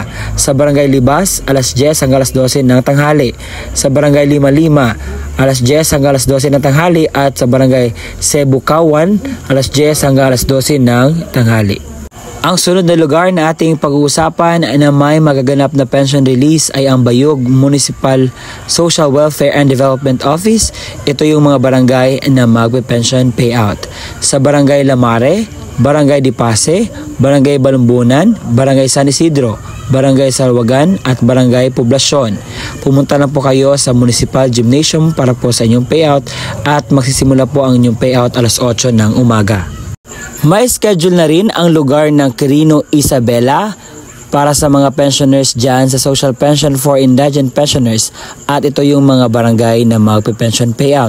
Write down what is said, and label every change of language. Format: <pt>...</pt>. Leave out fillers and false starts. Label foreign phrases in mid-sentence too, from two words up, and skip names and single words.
<tl>Sa barangay Libas, alas 10 hanggang alas 12 ng tanghali. Sa barangay Lima-Lima, alas 10 hanggang alas 12 ng tanghali. At sa barangay Cebucawan, alas 10 hanggang alas 12 ng tanghali. Ang sunod na lugar na ating pag-uusapan na may magaganap na pension release ay ang Bayog Municipal Social Welfare and Development Office. Ito yung mga barangay na magpe-pension payout. Sa barangay Lamare, barangay Dipase, barangay Balumbunan, barangay San Isidro, barangay Salwagan at barangay Poblasyon. Pumunta na po kayo sa Municipal Gymnasium para po sa inyong payout at magsisimula po ang inyong payout alas 8 ng umaga. May schedule na rin ang lugar ng Quirino Isabela para sa mga pensioners dyan sa Social Pension for Indigent Pensioners at ito yung mga barangay na magpe-pension payout.</tl>